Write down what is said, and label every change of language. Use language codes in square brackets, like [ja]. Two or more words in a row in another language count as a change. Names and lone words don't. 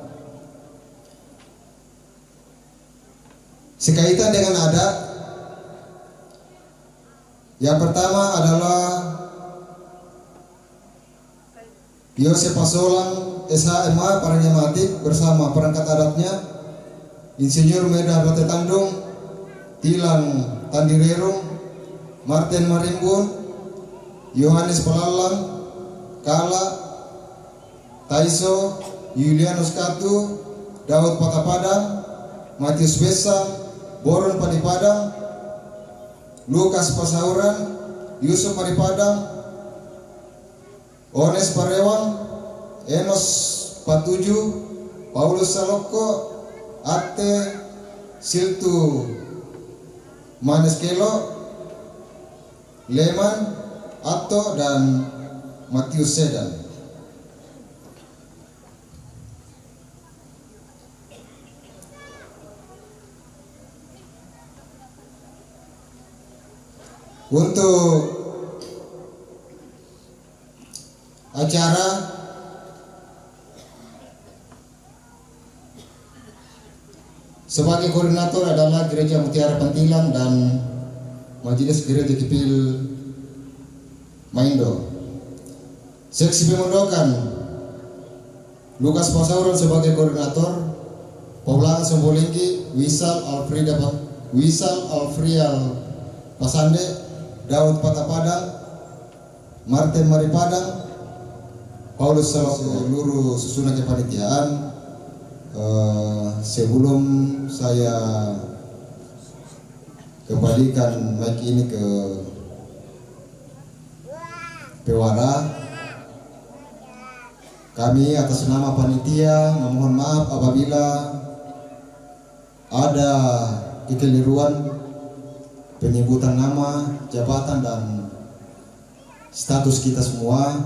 [id] Sekaitan dengan adat, yang pertama adalah Yosef Pasolang SHMA Paranyamatik bersama perangkat adatnya Insinyur Medar Rante Tandung, Tilang Tandirerung, Martin Marimbun, Yohanes Pelalang, Kala, Taiso, Yulianus Katu, Daud Patapadang, Matius Besa, Boron Padipadang, Lukas Pasauran, Yusuf Padipadang, Ones Parewang, Enos Patuju, Paulus Saloko, Ate Siltu Maneskelo, Leman Ato, dan Matius Sedan. Untuk acara sebagai koordinator adalah Gereja Mutiara Pantilang dan Majelis Gereja Kipil Maindo. Seksi pemondokan Lukas Pasauran sebagai koordinator, Paulangan Sombolinggi, Wisal Alfrial Pasande, Daud Patapadang, Martin Maripadang, Paulus Saloko. Seluruh susunan kepanitiaan, sebelum saya kembalikan mic ini ke Pewara, kami atas nama panitia memohon maaf apabila ada kekeliruan penyebutan nama, jabatan, dan status kita semua.